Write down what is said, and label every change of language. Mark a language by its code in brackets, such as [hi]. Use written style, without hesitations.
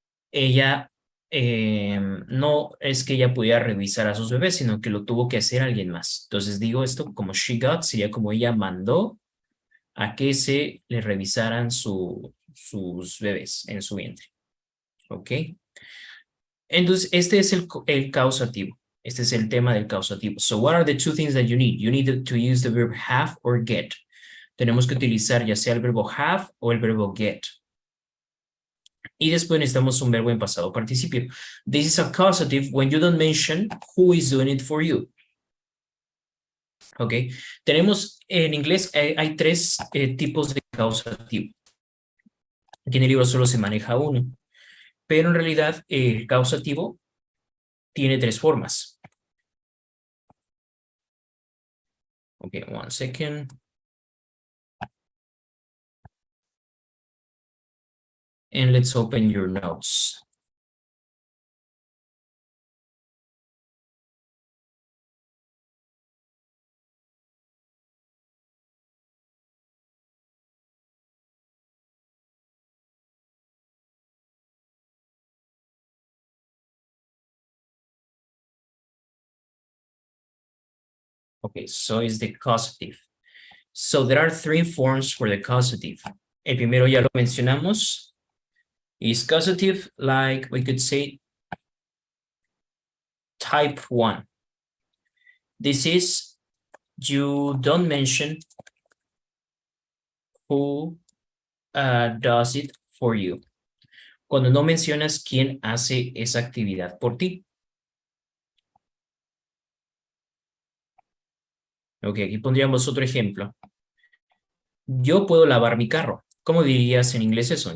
[es] Ella, no es que ella pudiera revisar a sus bebés, sino que lo tuvo que hacer alguien más. Entonces digo esto como [en] she got, [es] sería como ella mandó a que se le revisaran sus bebés en su vientre. ¿Ok? Entonces, este es el causativo. Este es el tema del causativo. [en] So, what are the two things that you need? You need to use the verb have or get. [es] Tenemos que utilizar ya sea el verbo have o el verbo get. Y después necesitamos un verbo en pasado participio. [en] This is a causative when you don't mention who is doing it for you. ¿Ok? [es] Tenemos en inglés, hay tres tipos de causativo. Aquí en el libro solo se maneja uno. Pero en realidad el causativo tiene tres formas. [en] Okay, 1 second. And let's open your notes. Okay, so it's the causative. So there are three forms for the causative. [es] El primero ya lo mencionamos. [en] Is causative, like we could say type 1. This is, you don't mention who does it for you. [es] Cuando no mencionas quién hace esa actividad por ti. Ok, aquí pondríamos otro ejemplo. Yo puedo lavar mi carro. ¿Cómo dirías en inglés eso?